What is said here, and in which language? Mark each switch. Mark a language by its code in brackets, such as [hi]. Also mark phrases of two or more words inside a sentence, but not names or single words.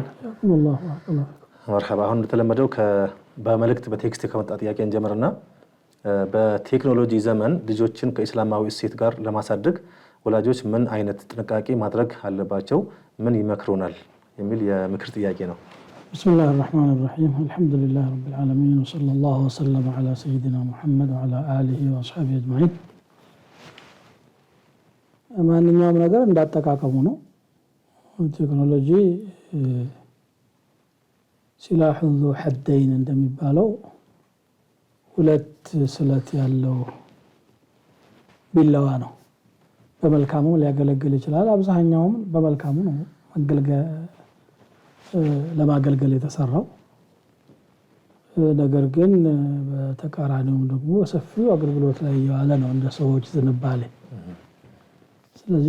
[ar] والله [am] مرحبا አሁን እንደተለመደው በመልእክት በቴክስት ከመጣ ጥያቄ እንጀምርና በቴክኖሎጂ ዘመን ልጆችን ከእስላማዊ እሴት ጋር ለማሳደግ ወላጆች ምን አይነት ጥንቃቄ ማድረግ አለባቸው ምን ይመክሩናል የሚል የምክር ጥያቄ ነው [ar] بسم الله الرحمن الرحيم الحمد لله رب العالمين وصلى الله وسلم على سيدنا محمد وعلى آله وأصحابه أجمعين [am] ማንኛውም ነገር እንዳጠቃቀሙ ነው ቴክኖሎጂ [ar] سلاح ذو حدين [am] እንደሚባለው ሁለት ስለት ያለው ቢላዋ ነው በመልካሙ ሊያገለግል ይችላል አብዛኛውም በመልካሙ ነው ለማገልገል የተሰራው ነገር ግን በተቃራኒው ደግሞ ሰፊው አገልግሎት ላይ ያለ ነው እንደ ሰዎች ዝንባሌ ስለዚህ